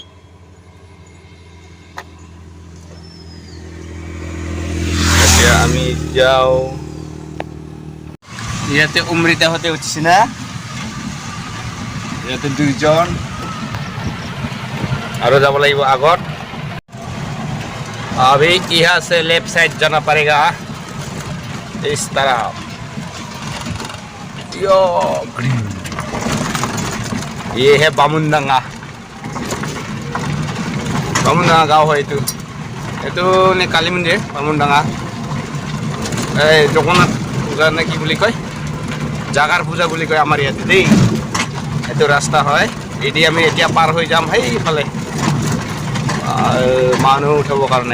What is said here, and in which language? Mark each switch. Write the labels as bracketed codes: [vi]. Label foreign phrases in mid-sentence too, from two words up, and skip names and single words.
[as] এতিয়া আমি যাওঁ। ইয়াতে অমৃতাহঁতে উঠিছে না, ইয়াতে 2জন আৰু যাব লাগিব আগত। [hi] अभी यहाँ से [en] left side [hi] जाना पड़ेगा, इस तरफ। यो ये है बामुनडांगा, बामुनडांगा गाँव है এইটো। [as] এইটো নে কালী মন্দিৰ বামুণডাঙা, এই জগন্নাথ পূজা নে কি বুলি কয়, জাগাৰ পূজা বুলি কয় আমাৰ ইয়াতে দেই। এইটো ৰাস্তা হয়, এদি আমি এতিয়া পাৰ হৈ যাম সেইফালে মানুহ উঠাবৰ কাৰণে।